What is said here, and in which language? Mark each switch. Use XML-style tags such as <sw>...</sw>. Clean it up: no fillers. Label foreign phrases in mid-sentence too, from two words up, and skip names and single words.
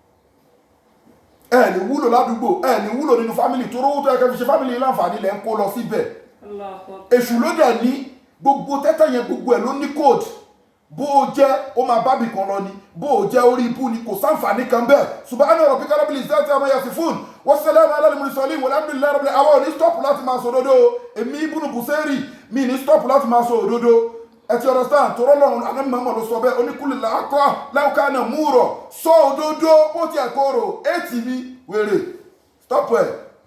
<yo>Ẹ̀ ní wúlò ládùúgbò, ẹ̀ ní wúlò nínú fámìlì tó rówó tó ẹ̀kẹ́ fi ṣe fámìlì láǹfààní lẹ́ ń kó lọ síbẹ̀. Èṣù ló dẹ̀ ní gbogbo tẹ́tẹ́ yẹn gbogbo ẹ̀ ló ní code. Bó o jẹ́ ó máa bábì kan lọ ni, bó o jẹ́ orí ibú ni, kò sáǹfààní kan bẹ́ẹ̀.</yo> <ar>سبحان ربك رب العزة عما يصفون وسلام على المرسلين والحمد لله رب العالمين.</ar> <yo>Àwọn ò ní stop láti máa sọ òdodo. Èmi Ibn Busayri mi ní stop láti máa sọ òdodo. Ẹ ti understand? Torọ́ lọ́run àná mọ́mọ́ ló sọ bẹ́ẹ̀. Oníkùlù làákọ́ láwùká náà múrọ̀ sọ òdodo bó ti ẹ̀kọ́ rò. Ètì mi wèrè stop ẹ̀.</yo>